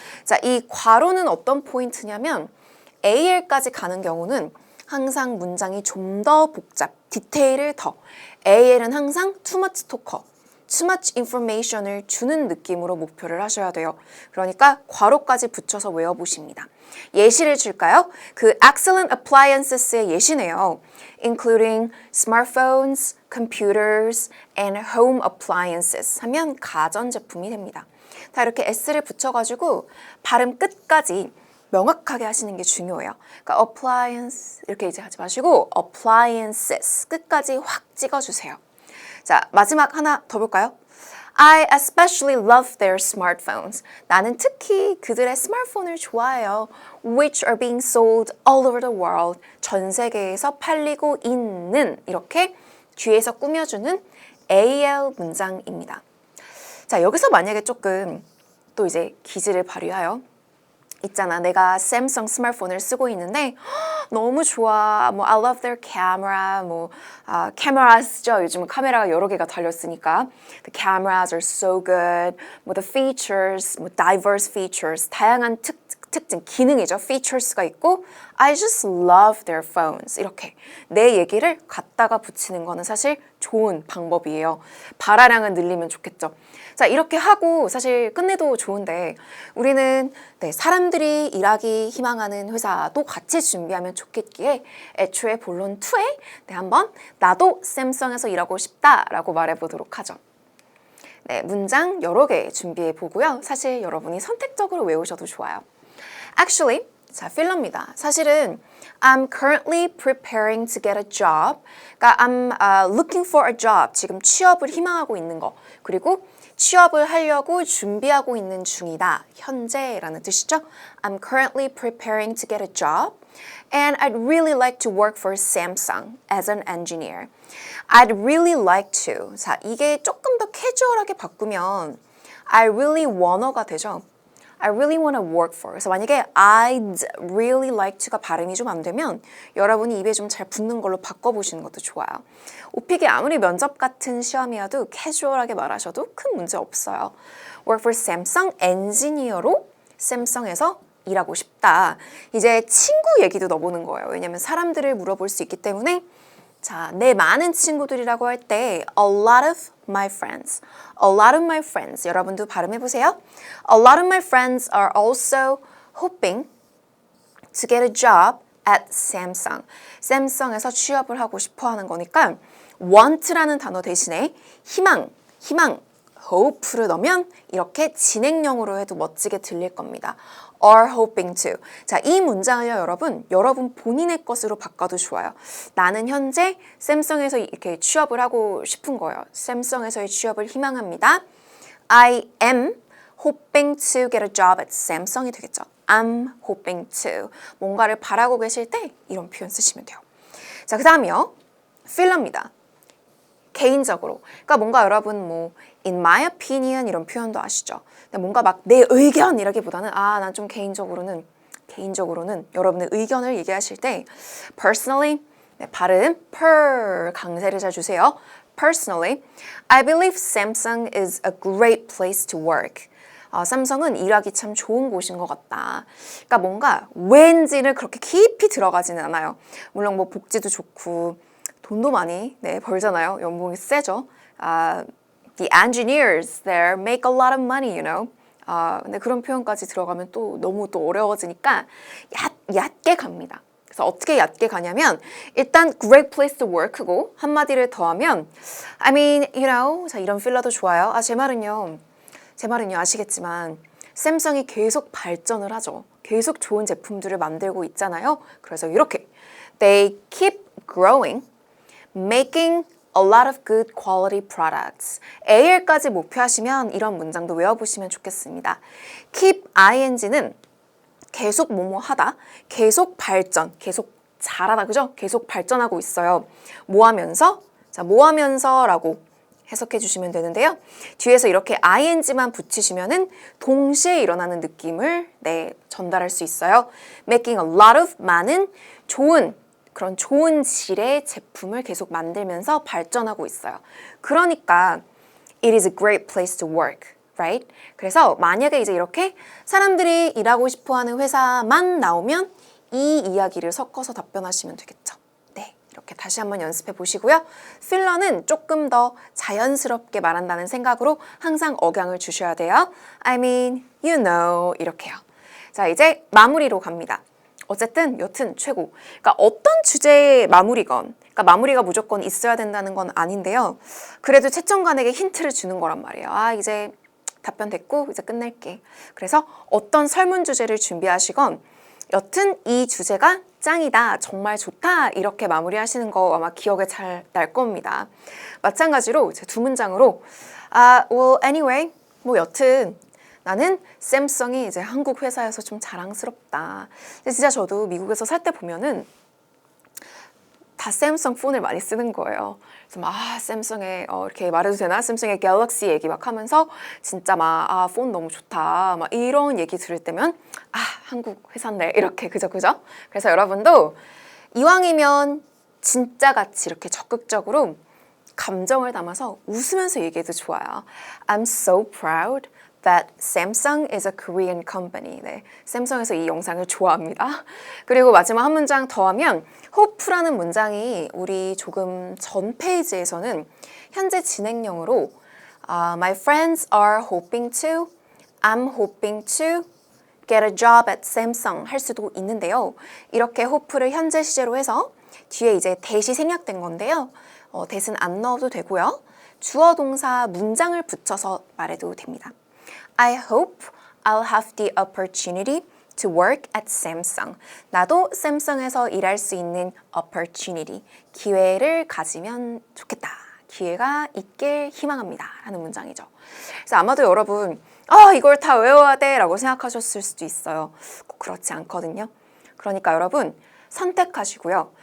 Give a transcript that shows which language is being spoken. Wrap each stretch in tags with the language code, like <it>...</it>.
<ko>자, 이 괄호는 어떤 포인트냐면 AL까지 가는 경우는 항상 문장이 좀 더 복잡, 디테일을 더. AL은 항상</ko> <en>too much talker, too much information</en> <ko>을 주는 느낌으로 목표를 하셔야 돼요. 그러니까 괄호까지 붙여서 외워보십니다. 예시를 줄까요? 그 excellent appliances의 예시네요.</ko> <en>including smartphones, computers, and home appliances</en> <ko>하면 가전제품이 됩니다. 다 이렇게 s를 붙여가지고 발음 끝까지 명확하게 하시는 게 중요해요. 그러니까 appliance 이렇게 이제 하지 마시고 appliances 끝까지 확 찍어주세요. 자, 마지막 하나 더 볼까요?</ko> <en>I especially love their smartphones.</en> <ko>나는 특히 그들의 스마트폰을 좋아해요.</ko> <en>Which are being sold all over the world.</en> <ko>전 세계에서 팔리고 있는 이렇게 뒤에서 꾸며주는 AL 문장입니다. 자, 여기서 만약에 조금 또 이제 기질을 발휘하여 있잖아. 내가 삼성 스마트폰을 쓰고 있는데 너무 좋아.</ko> <en>뭐 I love their camera. 뭐 cameras죠.</en> <ko>요즘은 카메라가 여러 개가 달렸으니까.</ko> <en>The cameras are so good. 뭐 the features, 뭐 diverse features.</en> <ko>다양한 특징, 기능이죠. features가 있고</ko> <en>I just love their phones.</en> <ko>이렇게 내 얘기를 갖다가 붙이는 거는 사실 좋은 방법이에요. 발화량을 늘리면 좋겠죠. 자, 이렇게 하고 사실 끝내도 좋은데 우리는 사람들이 일하기 희망하는 회사도 같이 준비하면 좋겠기에 애초에 본론 2에 한번 나도 샘성에서 일하고 싶다라고 말해보도록 하죠. 네, 문장 여러 개 준비해 보고요. 사실 여러분이 선택적으로 외우셔도 좋아요.</ko> <en>Actually,</en> <ko>자, 필러입니다. 사실은</ko> <en>I'm currently preparing to get a job. 그러니까 I'm looking for a job.</en> <ko>지금 취업을 희망하고 있는 거. 그리고 취업을 하려고 준비하고 있는 중이다. 현재라는 뜻이죠.</ko> <en>I'm currently preparing to get a job. And I'd really like to work for Samsung as an engineer. I'd really like to.</en> <ko>자, 이게 조금 더 캐주얼하게 바꾸면</ko> <en>I really wanna</en> <ko>가 되죠.</ko> <en>I really want to work for.</en> <ko>그래서 만약에</ko> <en>I'd really like to</en> <ko>가 발음이 좀 안 되면 여러분이 입에 좀 잘 붙는 걸로 바꿔보시는 것도 좋아요. 오픽이 아무리 면접 같은 시험이어도 캐주얼하게 말하셔도 큰 문제 없어요.</ko> <en>Work for Samsung</en> <ko>엔지니어로 샘성에서 일하고 싶다. 이제 친구 얘기도 넣어보는 거예요. 왜냐면 사람들을 물어볼 수 있기 때문에 자, 내 많은 친구들이라고 할 때</ko> <en>a lot of my friends. A lot of my friends.</en> <ko>여러분도 발음해 보세요.</ko> <en>A lot of my friends are also hoping to get a job at Samsung.</en> <ko>샘성에서 취업을 하고 싶어 하는 거니까 want라는 단어 대신에 희망, hope를 넣으면 이렇게 진행형으로 해도 멋지게 들릴 겁니다.</ko> <en>are hoping to.</en> <ko>자, 이 문장을요, 여러분 본인의 것으로 바꿔도 좋아요. 나는 현재 샘성에서 이렇게 취업을 하고 싶은 거예요. 샘성에서의 취업을 희망합니다.</ko> <en>I am hoping to get a job at Samsung이</en> <ko>되겠죠.</ko> <en>I'm hoping to.</en> <ko>뭔가를 바라고 계실 때 이런 표현 쓰시면 돼요. 자, 그 다음이요. 필러입니다. 개인적으로. 그러니까 뭔가 여러분 뭐</ko> <en>in my opinion</en> <ko>이런 표현도 아시죠? 근데 뭔가 막 내 의견 이라기보다는 난 좀 개인적으로는 여러분의 의견을 얘기하실 때 personally 발음 per 강세를 잘 주세요.</ko> <en>Personally, I believe Samsung is a great place to work.</en> <ko>삼성은 일하기 참 좋은 곳인 것 같다. 그러니까 뭔가 왠지를 그렇게 깊이 들어가지는 않아요. 물론 뭐 복지도 좋고 돈도 많이 벌잖아요. 연봉이 세죠.</ko> <en>The engineers there make a lot of money, you know.</en> <ko>근데 그런 표현까지 들어가면 또 너무 또 어려워지니까 얕게 갑니다. 그래서 어떻게 얕게 가냐면 일단</ko> <en>great place to work</en> <ko>고 한마디를 더하면</ko> <en>I mean, you know.</en> <ko>자, 이런 필러도 좋아요. 제 말은요 아시겠지만 샘성이 계속 발전을 하죠. 계속 좋은 제품들을 만들고 있잖아요. 그래서 이렇게</ko> <en>They keep growing, making a lot of good quality products.</en> <ko>AL까지 목표하시면 이런 문장도 외워보시면 좋겠습니다. keep ing는 계속 뭐뭐 하다, 계속 발전, 계속 잘하다, 그죠? 계속 발전하고 있어요. 뭐 하면서? 자, 뭐 하면서라고 해석해 주시면 되는데요. 뒤에서 이렇게 ing만 붙이시면은 동시에 일어나는 느낌을 전달할 수 있어요.</ko> <en>making a lot of</en> <ko>많은 좋은 그런 좋은 질의 제품을 계속 만들면서 발전하고 있어요. 그러니까</ko> <en>it is a great place to work, right?</en> <ko>그래서 만약에 이제 이렇게 사람들이 일하고 싶어하는 회사만 나오면 이 이야기를 섞어서 답변하시면 되겠죠. 네, 이렇게 다시 한번 연습해 보시고요. 필러는 조금 더 자연스럽게 말한다는 생각으로 항상 억양을 주셔야 돼요.</ko> <en>I mean, you know,</en> <ko>이렇게요. 자, 이제 마무리로 갑니다. 어쨌든 여튼 최고. 그러니까 어떤 주제의 마무리건, 그러니까 마무리가 무조건 있어야 된다는 건 아닌데요. 그래도 채점관에게 힌트를 주는 거란 말이에요. 아, 이제 답변 됐고 이제 끝낼게. 그래서 어떤 설문 주제를 준비하시건 여튼 이 주제가 짱이다, 정말 좋다 이렇게 마무리하시는 거 아마 기억에 잘 날 겁니다. 마찬가지로 제 두 문장으로</ko> <en>well anyway</en> <ko>뭐 여튼 나는 샘성이 이제 한국 회사에서 좀 자랑스럽다. 근데 진짜 저도 미국에서 살 때 보면은 다 샘성 폰을 많이 쓰는 거예요. 그래서 막 샘성의 이렇게 말해도 되나? 샘성의 갤럭시 얘기 막 하면서 진짜 막 폰 너무 좋다. 막 이런 얘기 들을 때면 한국 회사인데 이렇게 그죠? 그래서 여러분도 이왕이면 진짜 같이 이렇게 적극적으로 감정을 담아서 웃으면서 얘기해도 좋아요.</ko> <en>I'm so proud that Samsung is a Korean company.</en> <ko>네, 샘성에서 이 영상을 좋아합니다. 그리고 마지막 한 문장 더 하면 hope라는 문장이 우리 조금 전 페이지에서는 현재 진행형으로</ko> <en>My friends are hoping to, I'm hoping to get a job at Samsung</en> <ko>할 수도 있는데요. 이렇게 hope를 현재 시제로 해서 뒤에 이제 that이 생략된 건데요. that은 안 넣어도 되고요. 주어 동사 문장을 붙여서 말해도 됩니다.</ko> <en>I hope I'll have the opportunity to work at Samsung.</en> <ko>나도 샘성에서 일할 수 있는 opportunity, 기회를 가지면 좋겠다. 기회가 있길 희망합니다. 라는 문장이죠. 그래서 아마도 여러분 이걸 다 외워야 돼 라고 생각하셨을 수도 있어요. 꼭 그렇지 않거든요. 그러니까 여러분 선택하시고요.</ko>